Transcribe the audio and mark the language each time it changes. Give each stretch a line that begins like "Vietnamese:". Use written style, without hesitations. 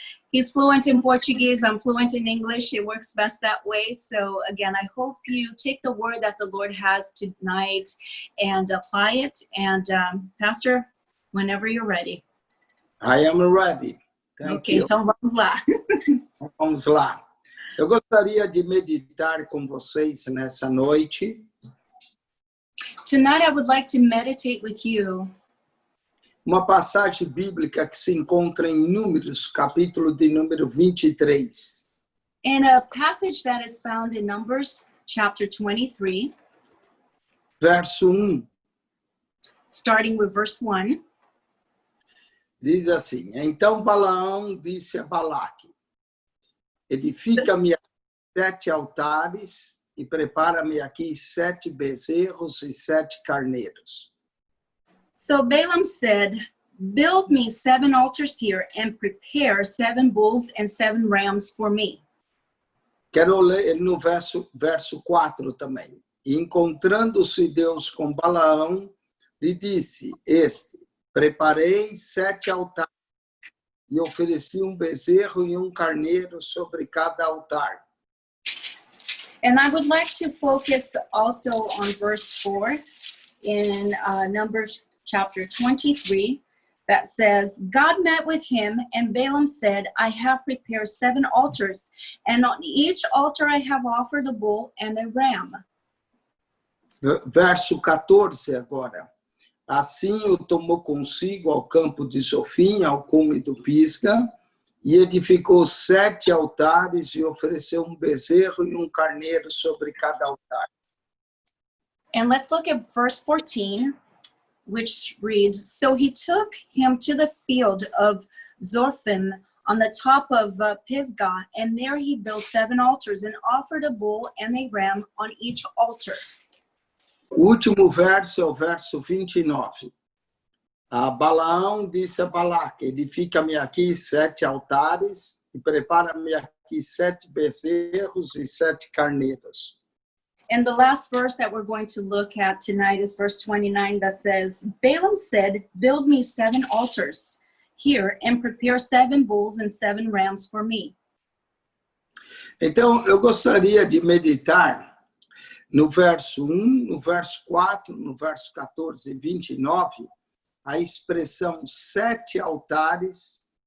English: He's fluent in Portuguese. I'm fluent in English. It works best that way. So again, I hope you take the word that the Lord has tonight and apply it. And Pastor, whenever you're ready. I am ready. Thank you.
Portuguese: Então vamos lá. Vamos lá. Eu gostaria de meditar com vocês nessa noite.
English: Tonight I would like to meditate with you.
Portuguese: Uma passagem bíblica que se encontra em Números, capítulo de número 23.
English: In a passage that is found in Numbers chapter 23.
Portuguese: Verso 1.
English: Starting with verse 1.
Portuguese: Diz assim: Então Balaão disse a Balaque: Edifica-me 7 altares e prepara-me aqui 7 bezerros e 7 carneiros.
English: So Balaam said, build me 7 altars here and prepare 7 bulls and 7 rams for me.
Portuguese: Quero ler no verso 4 também. E encontrando-se Deus com Balaão, lhe disse preparei 7 altares e ofereci bezerro e carneiro sobre cada altar.
English: And I would like to focus also on verse 4 in Numbers chapter 23 that says, God met with him and Balaam said, I have prepared 7 altars and on each altar I have offered a bull and a ram.
Portuguese: Verso 14 agora. Assim o tomou consigo ao campo de Zofim, ao cume do Pisga, e edificou 7 altares e ofereceu bezerro e carneiro sobre cada altar.
English: And let's look at verse 14, which reads, So he took him to the field of Zophim on the top of Pisgah, and there he built 7 altars and offered a bull and a ram on each altar.
Portuguese: O último verso é o verso 29. Balaão disse a Balaque: Edifica-me aqui 7 altares e prepara-me aqui 7 bezerros e 7 carneiros.
English: And the last verse that we're going to look at tonight is verse 29 that says, Balaam said, build me 7 altars here and prepare 7 bulls and 7 rams for me.
Portuguese: Então, eu gostaria de meditar no verso 1, no verso 4, no verso 14 e 29, a expressão 7 altares,